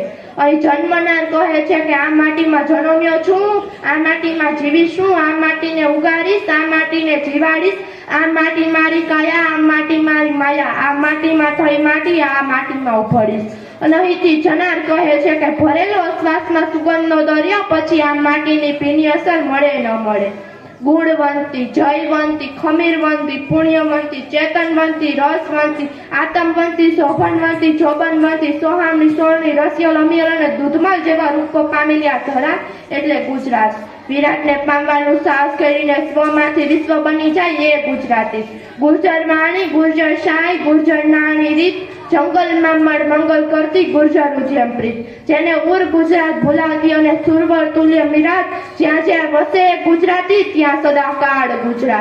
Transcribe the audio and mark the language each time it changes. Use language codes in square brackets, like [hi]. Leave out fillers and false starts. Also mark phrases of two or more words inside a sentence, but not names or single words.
[gu] અહીં જન્મનાર કહે છે કે આ માટીમાં જન્મ્યો છું, આ માટીમાં જીવીશું, આ માટીને ઉગાડીશ, આ માટીને જીવાડીશ, આ માટી મારી કાયા, આ માટી મારી માયા, આ માટીમાં થઈ માટી, આ માટીમાં ઉભડીશ। અને અહીંથી જનાર કહે છે કે ભરેલો શ્વાસમાં સુગંધનો દરિયો, પછી આ માટીની ભીની અસર મળે ન મળે। ગુણવંતી, જયવંતી, ખમીરવંતી, પુણ્યવંતી, ચેતનવંતી, રસવંતી, આત્મવંતી, શોભનવંતી, જોબનવંતી, સોહામણી, સોળણી, રસિયલ, અમિયલ અને દૂધમલ જેવા રૂપો પામેલી આ ધરા એટલે ગુજરાત। વિરાટને પામવાનું સાહસ કરીને સ્વમાંથી વિશ્વ બની જાય એ ગુજરાતી। ગુર્જર વાણી, ગુર્જર શાય, ગુર્જર નાની રીત, જંગલમાં મંગલ કરતી ગુર્જર ઉજ્જૈન પ્રીત, જેને ઉર ગુજરાત ભૂલાતી અને સુરવર તુલ્ય મીરાત, જ્યાં જ્યાં વસે ગુજરાતી ત્યાં સદાકાળ ગુજરાત।